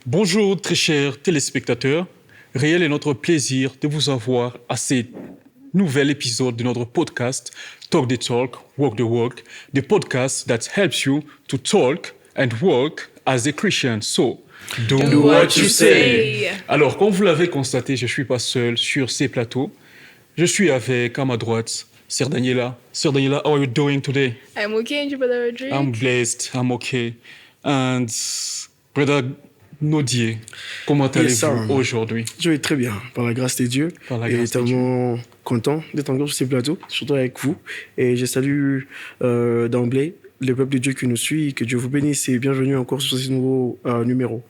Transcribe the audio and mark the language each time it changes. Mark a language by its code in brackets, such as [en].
[fr] Bonjour très chers téléspectateurs, réel est notre plaisir de vous avoir à ce nouvel épisode de notre podcast Talk the Talk, Walk the Walk, [en] the podcast that helps you to talk and walk as a Christian. So, do what you say. [fr] Alors, comme vous l'avez constaté, je ne suis pas seul sur ces plateaux. Je suis avec, à ma droite, Sœur Daniela. [en] Sœur Daniela, how are you doing today? I'm okay, and you, Brother Rodrigue? I'm blessed, I'm okay. [fr] And Brother Nodier, comment allez-vous aujourd'hui? Je vais très bien, par la grâce de Dieu. Et tellement content d'être encore sur ces plateaux, surtout avec vous. Et je salue d'emblée le peuple de Dieu qui nous suit. Que Dieu vous bénisse et bienvenue encore sur ce nouveau numéro.